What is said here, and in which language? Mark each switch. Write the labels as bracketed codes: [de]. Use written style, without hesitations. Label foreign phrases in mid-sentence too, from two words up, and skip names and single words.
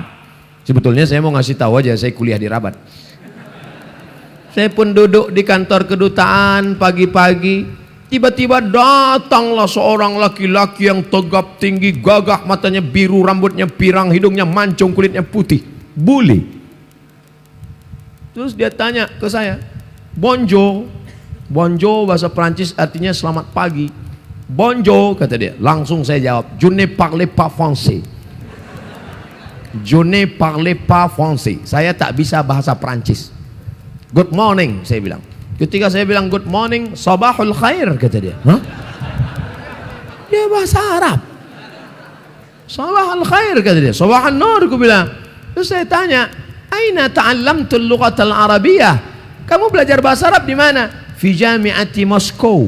[id] Sebetulnya saya mau ngasih tahu aja, saya kuliah di Rabat. Saya pun duduk di kantor kedutaan pagi-pagi, tiba-tiba datanglah seorang laki-laki yang tegap tinggi, gagah, matanya biru, rambutnya pirang, hidungnya mancung, kulitnya putih, bule. Terus dia tanya ke saya, bonjour. Bonjour bahasa Prancis artinya selamat pagi. Bonjour kata dia. Langsung saya jawab, [fr] je ne parle pas français. Je ne parle pas français. [id] Saya tak bisa bahasa Prancis. [en] Good morning [id] saya bilang. Ketika saya bilang [en] good morning, [ar] صباح الخير [id] kata dia. Hah? Dia bahasa Arab. [ar] صباح الخير [id] kata dia. [ar] صباح النور [id] aku bilang. Terus saya tanya, [ar] أين تعلمت اللغة العربية? [id] Kamu belajar bahasa Arab di mana? [ar] في جامعة موسكو.